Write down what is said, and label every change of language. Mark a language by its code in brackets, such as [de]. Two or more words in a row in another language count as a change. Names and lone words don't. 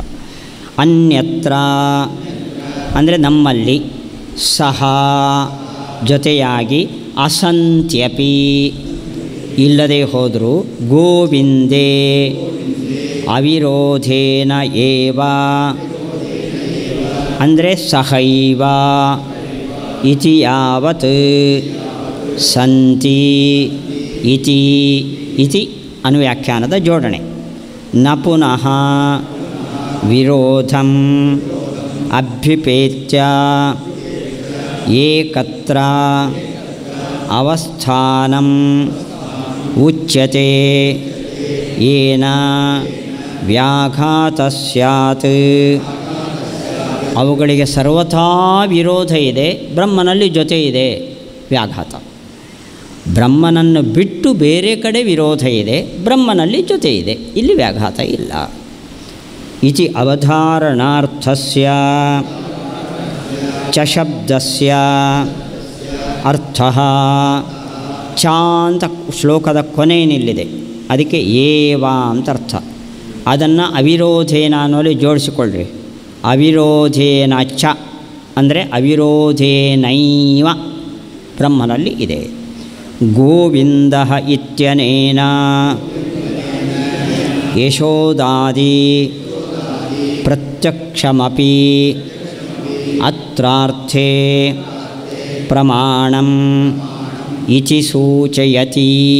[kn] ಅನ್ಯತ್ರ ಅಂದರೆ ನಮ್ಮಲ್ಲಿ, ಸಹ ಜೊತೆಯಾಗಿ, ಅಸಂತ್ಯಪಿ ಇಲ್ಲದೆ ಹೋದರೂ, [sa] ಗೋವಿಂದೇ ಅವಿರೋಧೇನ ಏವ [kn] ಅಂದರೆ [sa] ಸಹೈವ ಇತಿ ಯಾವತ್ ಸಂತಿ ಇತಿ ಇತಿ [kn] ಅನುವ್ಯಾಖ್ಯಾನದ ಜೋಡಣೆ. [sa] ನ ಪುನಃ ವಿರೋಧಂ ಅಭ್ಯುಪೇತ್ಯ ಏಕತ್ರ ಅವಸ್ಥಾನಂ ಉಚ್ಯತೆ ಯೇನ ವ್ಯಾಘಾತ ಸ್ಯಾತ್. [kn] ಅವುಗಳಿಗೆ ಸರ್ವಥಾ ವಿರೋಧ ಇದೆ, ಬ್ರಹ್ಮನಲ್ಲಿ ಜೊತೆ ಇದೆ ವ್ಯಾಘಾತ. ಬ್ರಹ್ಮನನ್ನು ಬಿಟ್ಟು ಬೇರೆ ಕಡೆ ವಿರೋಧ ಇದೆ, ಬ್ರಹ್ಮನಲ್ಲಿ ಜೊತೆ ಇದೆ, ಇಲ್ಲಿ ವ್ಯಾಘಾತ ಇಲ್ಲ. [sa] ಇತಿ ಅವಧಾರಣಾರ್ಥಸ್ಯ ಚ ಶಬ್ದಸ್ಯ ಅರ್ಥಃ ಚ [kn] ಅಂತ ಶ್ಲೋಕದ ಕೊನೆಯಲ್ಲಿದೆ, ಅದಕ್ಕೆ ಏವ ಅಂತ ಅರ್ಥ. ಅದನ್ನು ಅವಿರೋಧೇನ ಅನ್ನೋಲ್ಲಿ ಜೋಡಿಸಿಕೊಳ್ಳ್ರಿ. [sa] ಅವಿರೋಧೇನ ಚ [kn] ಅಂದರೆ ಅವಿರೋಧೇನೈವ ಬ್ರಹ್ಮನಲ್ಲಿ ಇದೆ. [sa] ಗೋವಿಂದ ಇತ್ಯನೇನ ಯಶೋದಾದಿ ಪ್ರತ್ಯಕ್ಷಮಪಿ ಅತ್ರಾರ್ಥೇ ಪ್ರಮಾಣಂ ಇತಿ ಸೂಚಯತಿ.